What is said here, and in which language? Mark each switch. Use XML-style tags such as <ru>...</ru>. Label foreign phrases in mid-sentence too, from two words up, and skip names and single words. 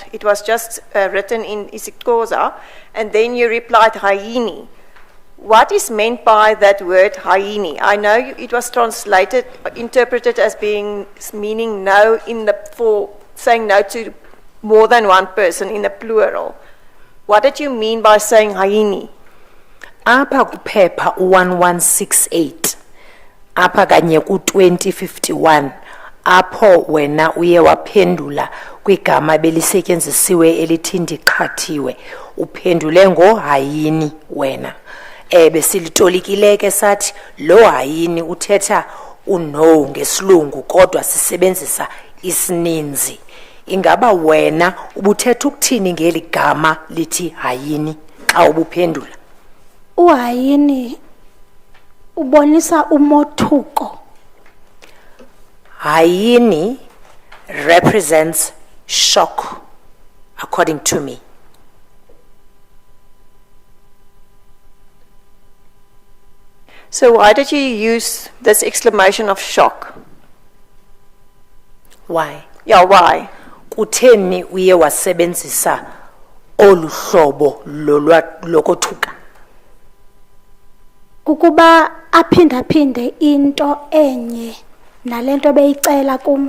<en>It was just written in isiXhosa, and then you replied hyeni. What is meant by that word hyeni? I know it was translated, interpreted as meaning no for saying no to more than one person in the plural. What did you mean by saying hyeni?</en> <xh>Apha kuphepha 1168 apha kanye ku 2051 apho wena uye waphendula kwigama belisetyenzisiwe elithi ndiqhathiwe uphendule ngohayini wena besilitolikile ke sathi lo hayini uthetha uno ngesilungu kodwa sisebenzisa isininzi. Ingaba wena ubuthetha ukuthini ngeli gama lithi hayini xa ubuphendula? Uhayini ubonisa umothuko.</xh> <en>Hayini represents shock, according to me. So why did you use this exclamation of shock? Why? Yeah, why?</en> <xh>Kutheni uye wasebenzisa olu hlobo lokothuka? Kukuba aphindaphinde into enye nalento beyicela kum.</xh>